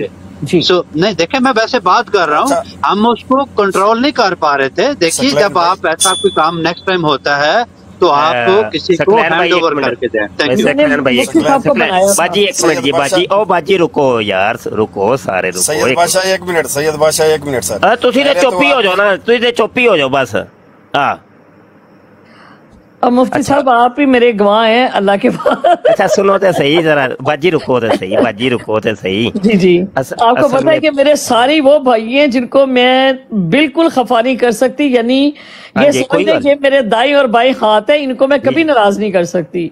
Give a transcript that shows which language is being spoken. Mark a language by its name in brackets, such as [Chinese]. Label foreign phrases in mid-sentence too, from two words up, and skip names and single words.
[Urdu] نہیں دیکھیں میں ویسے بات کر رہا ہوں، ہم اس کو کنٹرول نہیں کر پا رہے تھے. دیکھیے جب آپ ایسا کوئی کام [English] next time [Urdu] ہوتا ہے تو آپ کو کسی کو [English] hand over [Urdu] کر کے دیں. باجی ایک منٹ جی، باجی او باجی رکو یار، رکو سارے رکو. سید بادشاہ ایک منٹ، سید بادشاہ ایک منٹ سر. [Punjabi] تسی تے چوپی ہو جاؤ نا، تسی تے چوپی ہو جاؤ بس. ہاں [Urdu] مفتی صاحب آپ ہی میرے گواہ ہیں اللہ کے پاس. [Punjabi] اچھا سنو تے صحیح ذرا، باجی رکو تے صحیح، باجی رکو تے صحیح. [Urdu] جی جی آپ کو پتہ ہے کہ میرے سارے وہ بھائی ہیں جن کو میں بالکل خفا نہیں کر سکتی، یعنی یہ سمجھتے کہ میرے دائیں اور بائیں ہاتھ ہیں، ان کو میں کبھی ناراض نہیں کر سکتی.